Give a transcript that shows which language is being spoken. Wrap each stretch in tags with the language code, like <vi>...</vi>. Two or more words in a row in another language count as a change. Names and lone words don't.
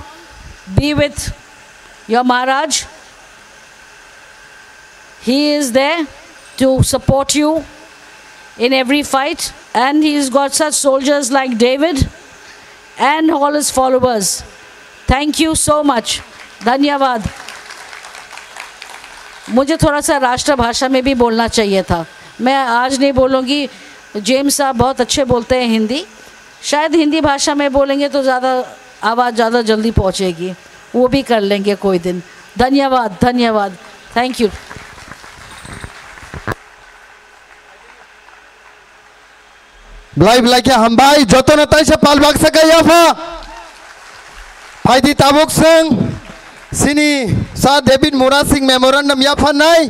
<en>Be with your Maharaj. He is there to support you in every fight. And he's got such soldiers like David and all his followers. Thank you so much.</en> <hi>धन्यवाद. मुझे थोड़ा सा राष्ट्रभाषा में भी बोलना चाहिए था. मैं आज नहीं बोलूँगी. जेम्स साहब बहुत अच्छे बोलते हैं हिंदी. शायद हिंदी भाषा में बोलेंगे तो ज़्यादा आवाज़ ज़्यादा जल्दी पहुँचेगी. वो भी कर लेंगे कोई दिन. धन्यवाद. धन्यवाद.</hi> <en>thank you.</en> <trp>Blai blai ke hambai joto na tai se palbak sa kaya fa. Faidi tabuk seng sini sa David Mura Singh memorandum ya fa nai.</trp>